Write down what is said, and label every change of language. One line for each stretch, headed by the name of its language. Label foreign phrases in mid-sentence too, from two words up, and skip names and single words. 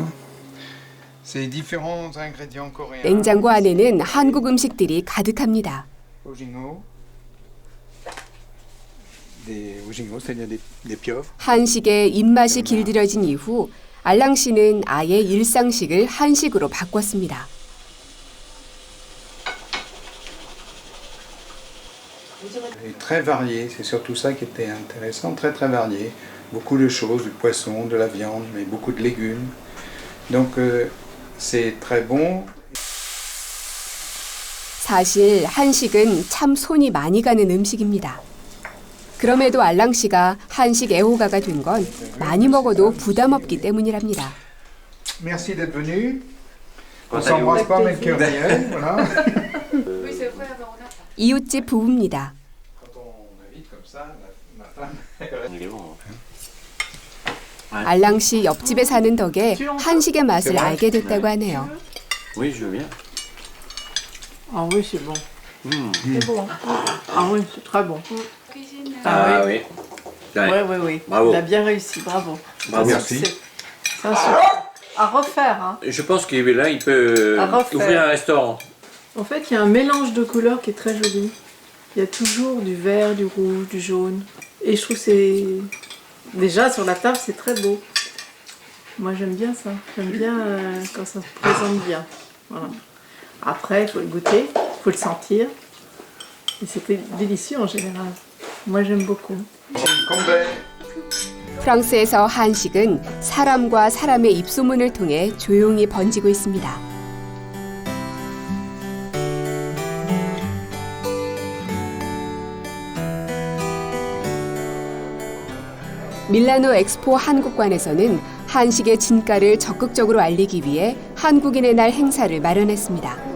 French: C'est différents ingrédients coréens.
Korean: 냉장고 안에는 한국 음식들이 가득합니다.
French: Ojingo. Des ojingo, c'est-à-dire des pieuvres.
Korean: 한식에 입맛이 길들여진 이후 알랑 씨는 아예 일상식을 한식으로 바꿨습니다.
French: Et très varié, c'est surtout ça qui était intéressant, très varié. Beaucoup de choses, du poisson, de la viande, mais beaucoup de légumes. Donc c'est très bon.
Korean: 사실 한식은 참 손이 많이 가는 음식입니다. 그럼에도 알랑 씨가 한식 애호가가 된 건 많이 먹어도 부담 없기 때문이랍니다.
French: Merci d'être venu. On s'embrasse pas mais le cœur réel, voilà.
Korean: 이웃집 부부입니다. 알랑 씨 옆집에 사는 덕에 한식의 맛을 알게 됐다고 하네요.
French: Oui, je veux bien. Ah oui, c'est bon. C'est bon. Ah oui, c'est très bon. Ah oui. Oui. Bravo. Il a bien réussi, bravo. Bravo. Merci. C'est un succès. À refaire, hein. Je pense que là, il peut ouvrir un restaurant. En fait, il y a un mélange de couleurs qui est très joli. Il y a toujours du vert, du rouge, du jaune. Et je trouve que c'est... Déjà, sur la table, c'est très beau. Moi, j'aime bien ça. J'aime bien quand ça se présente bien. Voilà. Après, il faut le goûter, il faut le sentir. Et c'était délicieux en général. Moi, j'aime beaucoup.
Korean: 프랑스에서 한식은 사람과 사람의 입소문을 통해 조용히 번지고 있습니다. 밀라노 엑스포 한국관에서는 한식의 진가를 적극적으로 알리기 위해 한국인의 날 행사를 마련했습니다.